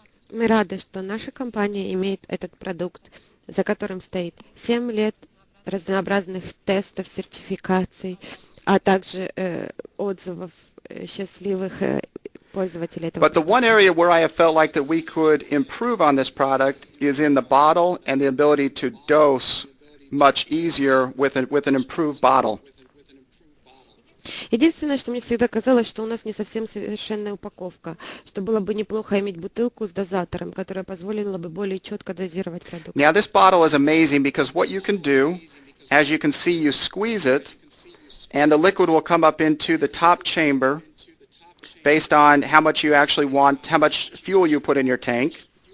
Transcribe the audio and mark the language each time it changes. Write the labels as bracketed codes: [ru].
[ru] Мы рады, что наша компания имеет этот продукт, за которым стоит 7 лет разнообразных тестов, сертификаций, а также отзывов счастливых пользователей этого [en] But the one area where I have felt like that we could improve on this product is in the bottle and the ability to dose much easier with an improved bottle. [ru] Единственное, что мне всегда казалось, что у нас не совсем совершенная упаковка, что было бы неплохо иметь бутылку с дозатором, которая позволила бы более четко дозировать продукт. [en] Now this bottle is amazing because what you can do, as you can see, you squeeze it, and the liquid will come up into the top chamber based on how much you actually want, how much fuel you put in your tank.